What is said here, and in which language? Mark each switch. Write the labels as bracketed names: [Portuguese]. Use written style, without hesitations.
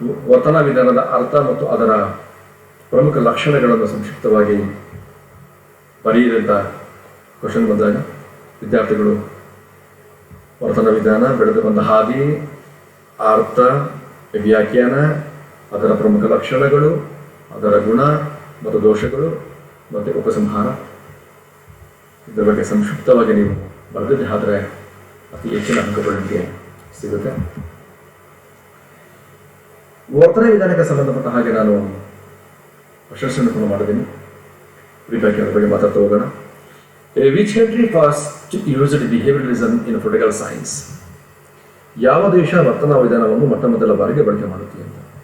[Kannada] ವರ್ತನ ವಿಧಾನದ ಅರ್ಥ ಮತ್ತು ಅದರ ಪ್ರಮುಖ ಲಕ್ಷಣಗಳನ್ನು ಸಂಕ್ಷಿಪ್ತವಾಗಿ ಬರೆಯಿದಂಥ ಕ್ವಶನ್ ಬಂದಾಗ ವಿದ್ಯಾರ್ಥಿಗಳು ವರ್ತನ ವಿಧಾನ, ಬೆಳೆದು ಬಂದ ಹಾದಿ, ಅರ್ಥ, ವ್ಯಾಖ್ಯಾನ, ಅದರ ಪ್ರಮುಖ ಲಕ್ಷಣಗಳು, ಅದರ ಗುಣ ಮತ್ತು ದೋಷಗಳು ಮತ್ತು ಉಪಸಂಹಾರ, ಇದರ ಬಗ್ಗೆ ಸಂಕ್ಷಿಪ್ತವಾಗಿ ನೀವು ಬರೆದಿದ್ದೆ ಆದರೆ ಅತಿ ಹೆಚ್ಚಿನ ಅಂಕಗಳು ನಿಮಗೆ ಸಿಗುತ್ತೆ. ವರ್ತನ ವಿಧಾನಕ್ಕೆ ಸಂಬಂಧಪಟ್ಟ ಹಾಗೆ ನಾನು ಪ್ರಶಂಸೆಯನ್ನು ಕೂಡ ಮಾಡಿದ್ದೀನಿ. ವ್ಯಾಖ್ಯಾನದ ಬಗ್ಗೆ ಮಾತಾಡ್ತಾ ಹೋಗೋಣ. [English] Which country first used behavioralism in political science? [Kannada] ಯಾವ ದೇಶ ವರ್ತನಾ ವಿಧಾನವನ್ನು ಮೊಟ್ಟ ಮೊದಲ ಬಾರಿಗೆ ಬಳಕೆ ಮಾಡುತ್ತೆ ಅಂತ?